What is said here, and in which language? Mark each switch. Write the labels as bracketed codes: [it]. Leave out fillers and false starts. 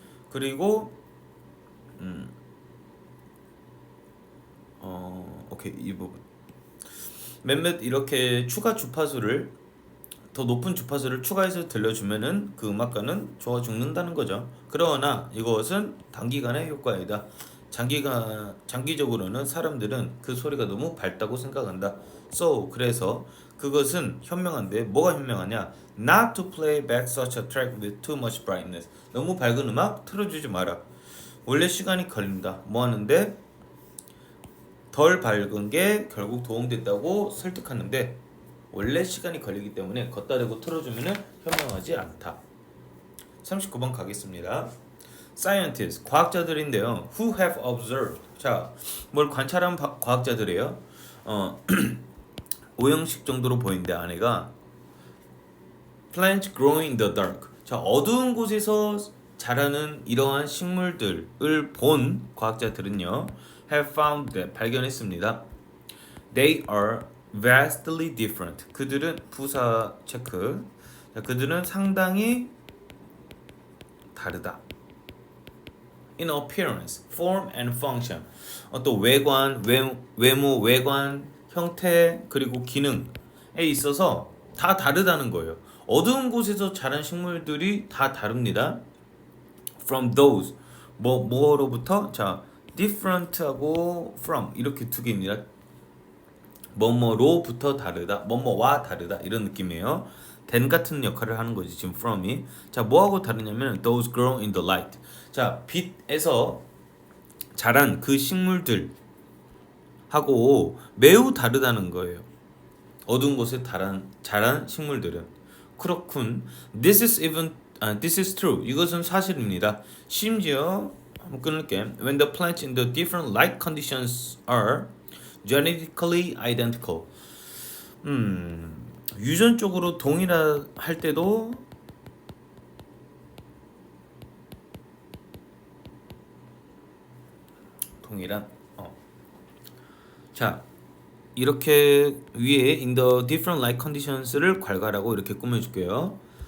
[ko] 그리고 오케이 이 부분 몇몇 이렇게 추가 주파수를 더 높은 주파수를 추가해서 들려주면은 그 음악가는 좋아 죽는다는 거죠. 그러나 이것은 단기간의 효과이다. 장기적으로는 사람들은 그 소리가 너무 밝다고 생각한다. So 그래서 그것은 현명한데 뭐가 현명하냐? [en] Not to play back such a track with too much brightness. [ko] 너무 밝은 음악 틀어주지 마라. 원래 시간이 걸린다. 뭐 하는데 덜 밝은 게 결국 도움됐다고 설득하는데 원래 시간이 걸리기 때문에 걷다 대고 틀어주면 현명하지 않다. 39번 가겠습니다. Scientists, 과학자들인데요. [en] Who have observed. [ko] 자, 뭘 관찰한 과학자들이에요. 오형식 정도로 보이는데 안에가 [en] plants growing in the dark. [ko] 자, 어두운 곳에서 자라는 이러한 식물들을 본 과학자들은요. [en] have found that [ko] 발견했습니다. [en] They are vastly different. [ko] 그들은 부사 체크. 자, 그들은 상당히 다르다. [en] In appearance, form and function. [ko] 또 외관, 외모, 외관, 형태 그리고 기능에 있어서 다 다르다는 거예요. 어두운 곳에서 자란 식물들이 다 다릅니다. [en] From those [ko] 뭐로부터 자 different하고 from 이렇게 두 개입니다. 뭐뭐로부터 다르다, 뭐뭐와 다르다 이런 느낌이에요. than 같은 역할을 하는 거지 지금 from이. 자 뭐하고 다르냐면 [en] those grow in the light. [ko] 자 빛에서 자란 그 식물들 하고 매우 다르다는 거예요. 어두운 곳에 자란 식물들은. 그렇군. [en] This is true. [ko] 이것은 사실입니다. 심지어 한번 끊을게. [en] When the plants in the different light conditions are genetically identical. [ko] 유전적으로 동일할 때도 동일한 자 이렇게 위에 [en] in the different light conditions [ko] 를 괄괄하고 이렇게 꾸며줄게요.